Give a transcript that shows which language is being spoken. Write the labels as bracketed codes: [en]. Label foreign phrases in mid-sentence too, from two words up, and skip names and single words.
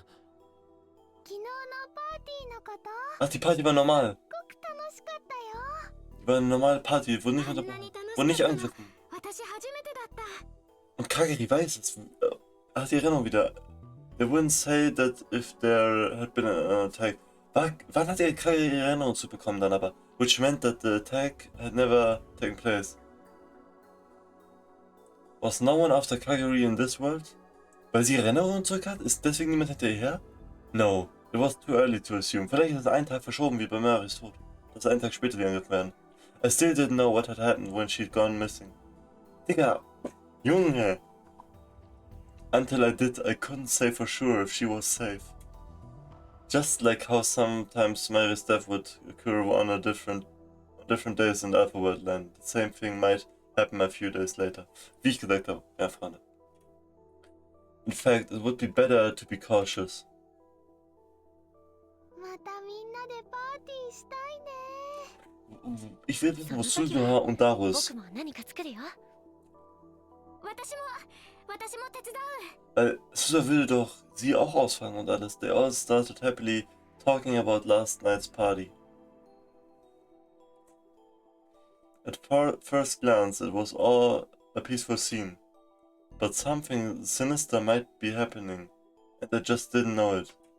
[ja] 昨日のパーティーのこと？ [de] Ach, die Party war normal. [ja] すごく楽しかったよ。 [de] Die war eine normale Party, wurde nicht [ja] あんな [de] unterbrochen, [ja] に楽し [de] wurde [ja] か [de] nicht [ja] ったの [de] angegriffen. [ja] 私初めてだった。 [de] Und Kageri weiß es. Ach, die Erinnerung wieder. [en] They wouldn't say that if there had been an attack. [de] Wann hat er Kageri ihre Erinnerung zu bekommen dann aber? [en] Which meant that the attack had never taken place. Was no one after Kageri in this world? [de] Weil sie ihre Erinnerung zurück hat? Ist deswegen niemand hinter ihr her? [en] No, it was too early to assume. [de] Vielleicht ist es einen Tag verschoben wie bei Marys Tod. Dass einen Tag später die angegriffen werden. [en] I still didn't know what had happened when she'd gone missing. [de] Digga, Junge! [en] Until I did, I couldn't say for sure if she was safe. Just like how sometimes Mary's death would occur on a different days in the Otherworld land. The same thing might happen a few days later. [de] Wie ich gesagt habe, ja, Freunde. [en] In fact, it would be better to be cautious. [ja] またみんなでパーティーしたいね。 [de] Ich will wissen, wo Suzuha und Daru ist. [ja] 僕も何か作るよ。私も手伝う。 [de] Weil Suzuha will doch sie auch ausfangen und alles. [en] They all started happily talking about last night's party. At first glance, it was all a peaceful scene. But something sinister might be happening, and I just didn't know it.